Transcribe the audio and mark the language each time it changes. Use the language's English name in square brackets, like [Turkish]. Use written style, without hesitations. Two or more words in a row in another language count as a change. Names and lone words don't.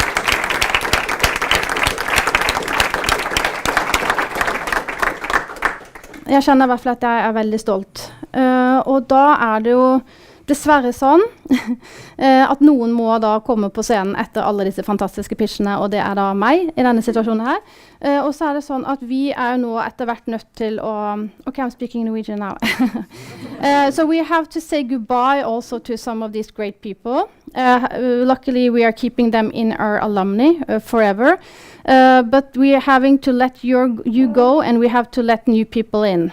[Norwegian] Jeg kjenner i hvert fall at jeg er veldig stolt. Og da er det jo dessverre sånn at noen må da komme på scenen etter alle disse fantastiske pitchene, og det er da meg i denne situasjonen her. Og så er det sånn at vi er nå etter hvert nødt til å... [English] Okay, I'm speaking Norwegian now. So we have to say goodbye also to some of these great people. Luckily, we are keeping them in our alumni forever. But we are having to let you go, and we have to let new people in.